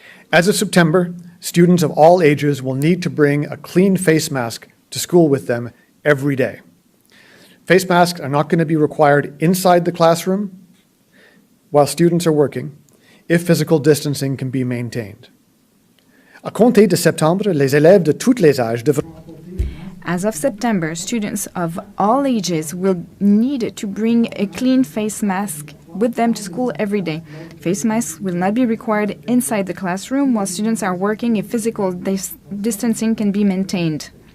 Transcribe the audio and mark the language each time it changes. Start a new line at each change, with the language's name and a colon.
English: As of September, students of all ages will need to bring a clean face mask to school with them every day. Face masks are not going to be required inside the classroom while students are working, if physical distancing can be maintained.
French: À compter de septembre, les élèves de tous les âges devront...
English: As of September, students of all ages will need to bring a clean face mask with them to school every day. Face masks will not be required inside the classroom while students are working if physical distancing can be maintained.